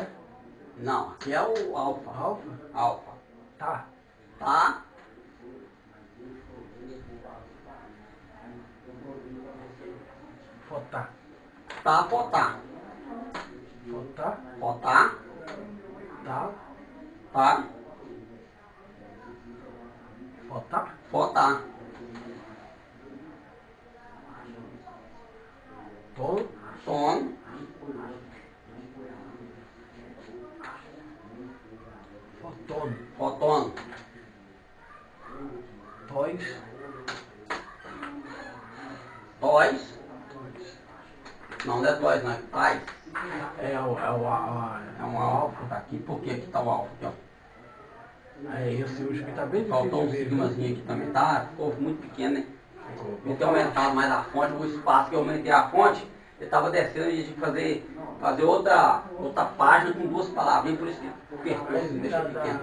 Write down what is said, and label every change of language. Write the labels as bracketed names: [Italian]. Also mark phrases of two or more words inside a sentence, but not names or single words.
[Portuguese] Não, aqui é o alfa. Alfa. Tá. Tá? Fotá. Tá, fotar. Fotá. Fotar. Tá. Tá? Fotá. Fotar. Tom. Som. Fotônio. Fotônio. Tois. Tois. Não é tois, não é tais. É um alfa. Tá aqui. Por que aqui tá o alfa? Aqui, ó. Esse último tá bem difícil. Faltou um de ver, sigmazinho aqui também. Tá? Ficou muito pequeno, né? Ficou. Eu tenho aumentado mais a fonte, o espaço que eu aumentei a fonte, eu estava descendo e a gente fazer outra página com duas palavrinhas, por isso que o percurso me deixa pequeno.